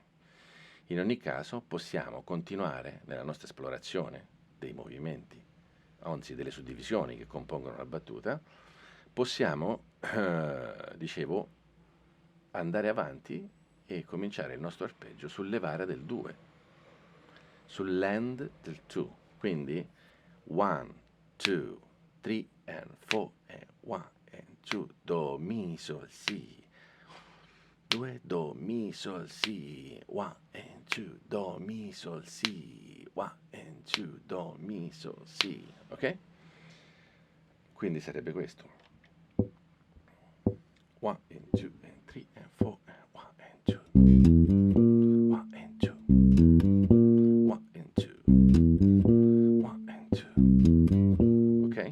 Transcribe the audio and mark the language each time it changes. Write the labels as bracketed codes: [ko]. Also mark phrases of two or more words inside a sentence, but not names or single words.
[it] In ogni caso possiamo continuare nella nostra esplorazione dei movimenti, anzi delle suddivisioni che compongono la battuta, possiamo, dicevo, andare avanti e cominciare il nostro arpeggio sul levare del 2, sull'end del 2, quindi 1, 2, 3 and 4 and 1 and 2, Do, Mi, Sol, Si. 2, do, mi, sol, si, 1 and 2, do, mi, sol, si, 1 and 2, do, mi, sol, si, ok? Quindi sarebbe questo. 1 and 2 and 3 and 4 and 1 and 2. 1 and 2. 1 and 2. 1 and 2. Ok?